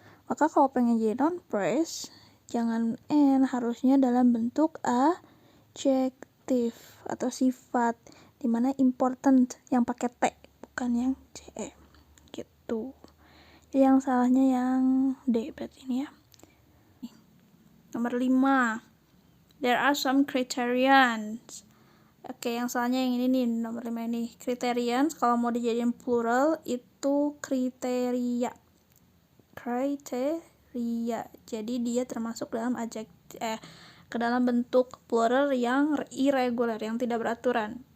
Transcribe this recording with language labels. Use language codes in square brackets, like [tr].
[id] Maka kalau pengen jadi noun phrase, jangan N, harusnya dalam bentuk adjective atau sifat, dimana important yang pakai T, bukan yang CE. Gitu. Jadi yang salahnya yang D berarti ini ya. Nomor 5. [en] There are some criterions. [id] Oke, yang salahnya yang ini nih, nomor 5 ini. Criterions, kalau mau dijadiin plural, itu kriteria. Kriteria. Jadi dia termasuk dalam ke dalam bentuk plural yang irregular, yang tidak beraturan.